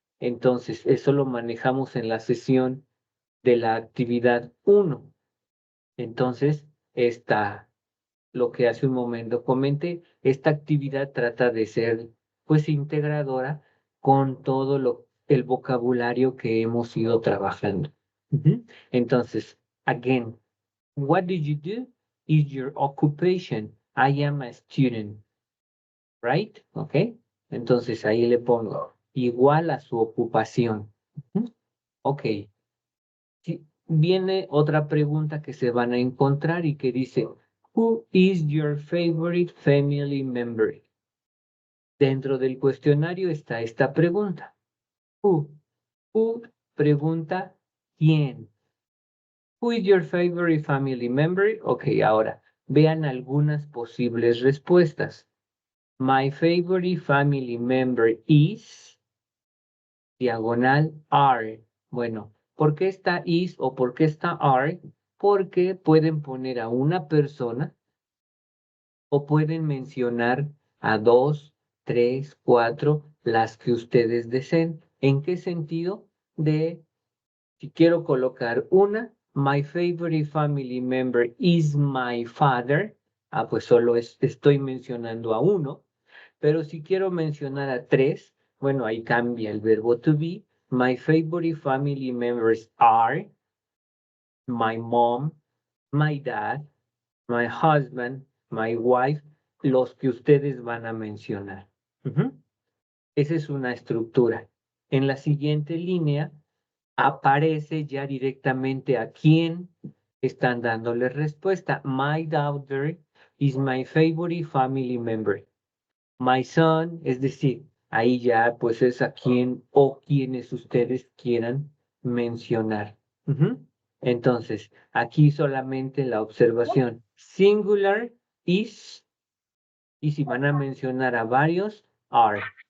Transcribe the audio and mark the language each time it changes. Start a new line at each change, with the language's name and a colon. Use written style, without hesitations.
Spanish: Entonces, eso lo manejamos en la sesión de la actividad 1. Entonces, lo que hace un momento comenté, esta actividad trata de ser, pues, integradora con todo el vocabulario que hemos ido trabajando. Ujú. Entonces,
English: again, what did you do? Is your occupation? I am a student. Right? ¿Ok?
Spanish: Entonces ahí le pongo igual a su ocupación. Ujú. Ok. Sí, viene otra pregunta que se van a encontrar y que dice,
English: Who is your favorite family member?
Spanish: Dentro del cuestionario está esta pregunta.
English: Who? Who
Spanish: pregunta quién.
English: Who is your favorite family member? Ok,
Spanish: ahora, vean algunas posibles respuestas.
English: My favorite family member is,
Spanish: diagonal,
English: are.
Spanish: Bueno, ¿por qué está is o por qué está are? Porque pueden poner a una persona o pueden mencionar a 2, 3, 4, las que ustedes deseen. ¿En qué sentido? Si quiero colocar una,
English: my favorite family member is my father.
Spanish: Pues solo estoy mencionando a uno. Pero si quiero mencionar a 3, bueno, ahí cambia el verbo to be.
English: My favorite family members are my mom, my dad, my husband, my wife,
Spanish: los que ustedes van a mencionar. Esa es una estructura. En la siguiente línea aparece ya directamente a quién están dándole respuesta.
English: My daughter is my favorite family member. My son,
Spanish: es decir, ahí ya pues es a quién o quienes ustedes quieran mencionar. Entonces, aquí solamente la observación. Singular is, y si van a mencionar a varios, are.